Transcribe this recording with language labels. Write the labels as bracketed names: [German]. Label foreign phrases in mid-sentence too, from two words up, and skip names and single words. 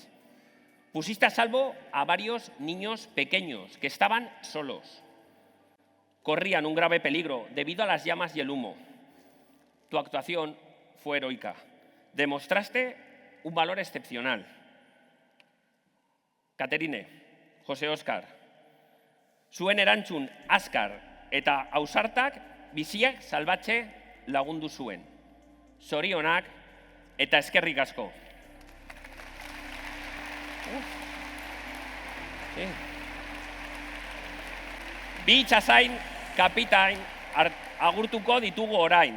[Spanish] Pusiste a salvo a varios niños pequeños que estaban solos. Corrían un grave peligro debido a las llamas y el humo. Tu actuación fue heroica. Demostraste un valor excepcional. Caterine, José Óscar, [Basque] zuen erantzun azkar eta ausartak biziak salbatze lagundu zuen. Zorionak eta eskerrik asko. Bi itxasain, kapitain agurtuko ditugu orain.